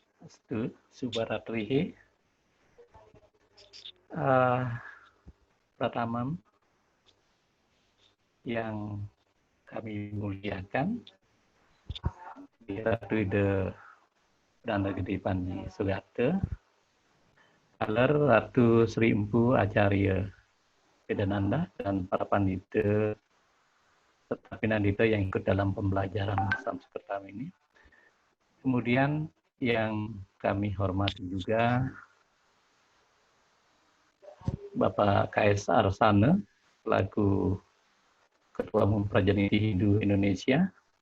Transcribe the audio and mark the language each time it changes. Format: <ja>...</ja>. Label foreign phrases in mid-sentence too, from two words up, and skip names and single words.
<sa>Astu Subaratrihi.</sa> <id>Pertama yang kami muliakan di Ratu Ide Dana Gede Panji Sugate, Aler Ratu Sri Empu Acarya Pedananda dan para pandita serta pinandita yang ikut dalam pembelajaran Sanskerta ini. Kemudian yang kami hormati juga Bapak KS Arsana selaku Ketua Umum Prajaniti Hindu Indonesia.</id>